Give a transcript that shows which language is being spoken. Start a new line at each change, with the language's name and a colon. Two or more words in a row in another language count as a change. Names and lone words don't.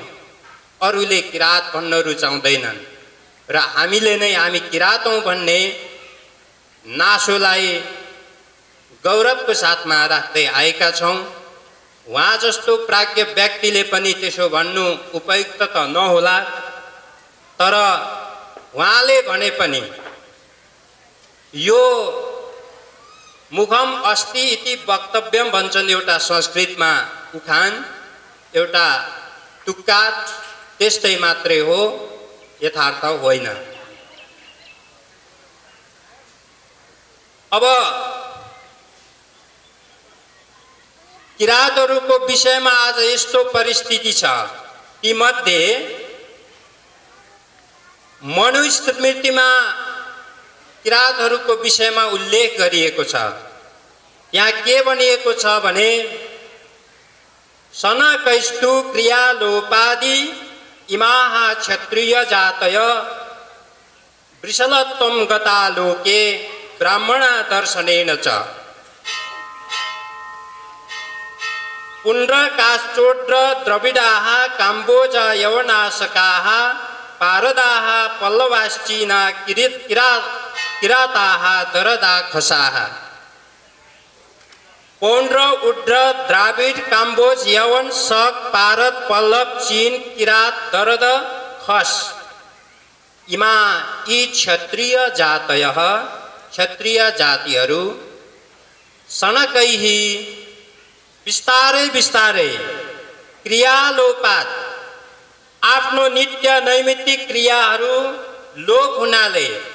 Nepali: अरूले किरात भन्न रुचाउँदैनन् र हामीले नै हामी किरात हौं भन्ने नासोलाई गौरवको साथमा राख्दै आएका छौं। उहाँ जस्तो प्राज्ञ व्यक्तिले पनि त्यसो भन्नु उपयुक्त त नहोला, तर उहाँले भने पनि यो
Sanskrit: मुखम अस्ति इति वक्तव्यम
Nepali: भन्छन् एउटा संस्कृतमा उखान, एउटा तुक्का, त्यस्तै मात्रै हो, यथार्थ होइन। अब किरातहरूको विषयमा आज यस्तो परिस्थिति छ, ती मध्ये मनुस्मृतिमा किरातहरूको विषयमा उल्लेख गरिएको छ। यहाँ के भनिएको छ भने
Sanskrit: सनकैस्तु क्रियालोपादि इमाः क्षत्रिय जातय वृषलत्वं गता लोके ब्राह्मणा दर्शनेन च। पुण्ड्र काश्चोड्र द्रविडाः काम्बोज यवनाशकाः पारदाः पल्लवाश्चीना किराताः दरदा खसाः।
Nepali: पौंड्र, उड्र, द्राविड, काम्बोज, यवन, शक, पारद, पल्लव, चीन, किरात, दरद, खस इमा यी
Sanskrit: क्षत्रिय जातयः,
Nepali: क्षत्रिय जातिहरू सनकैहि बिस्तारै बिस्तारै क्रियालोपात आफ्नो नित्य नैमित्तिक क्रियाहरू लोप हुनाले